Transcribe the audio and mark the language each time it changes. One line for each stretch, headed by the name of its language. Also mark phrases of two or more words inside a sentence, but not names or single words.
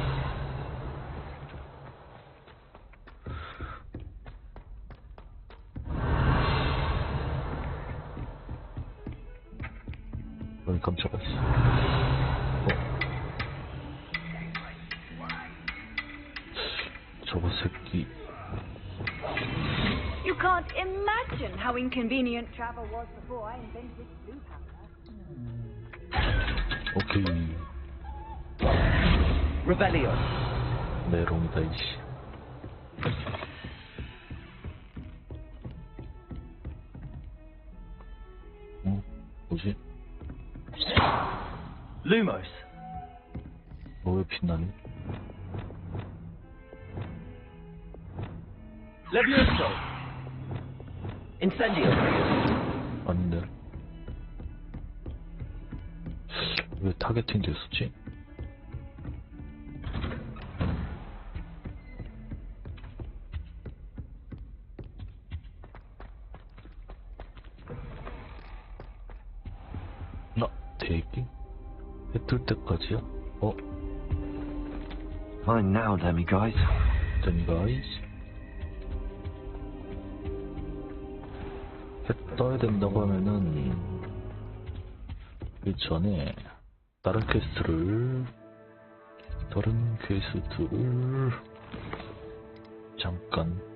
Korean: 깜짝았어. 저거 새끼.
English: You can't imagine how inconvenient travel was before I invented blue powder.
Korean: 오케이.
Latin: Revelio.
Korean: 메롱이다 이씨. 뭐지?
Latin: Lumos.
Korean: 왜 빛나니?
Latin: Levioso. Incendio.
Korean: 아닌데. 왜 타겟팅 됐었지? 대기? 해 뜰 때까지야?
English: Fine now, demi-guys. demi-guys?
Korean: 해 떠야 된다고 하면은 그 전에 다른 퀘스트를 잠깐